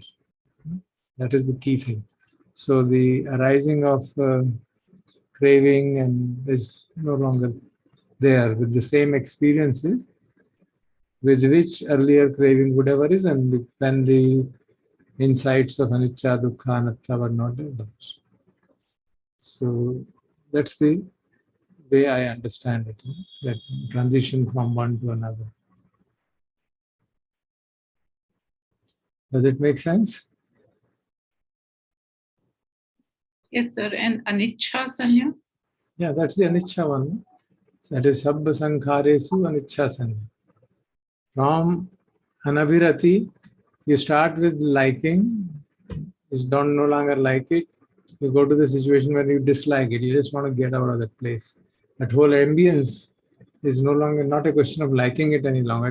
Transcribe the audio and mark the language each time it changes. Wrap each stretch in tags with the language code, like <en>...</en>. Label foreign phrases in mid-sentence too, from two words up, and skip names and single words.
<en>That is the key thing. So the arising of craving and is no longer there with the same experiences with which earlier craving would have arisen when the insights of</en> <pi>anicca, dukkha, anatta</pi> <en>were not developed. So that's the way I understand it, that transition from one to another. Does it make sense? Yes, sir. And</en> <pi>anicca sanya?</pi> <en>Yeah, that's the anicca one. That is</en> <pi>sabba sankharesu anicca sanya.</pi> <en>From anabhirati, you start with liking, you don't no longer like it. You go to the situation where you dislike it. You just want to get out of that place. That whole ambience is no longer not a question of liking it any longer.</en>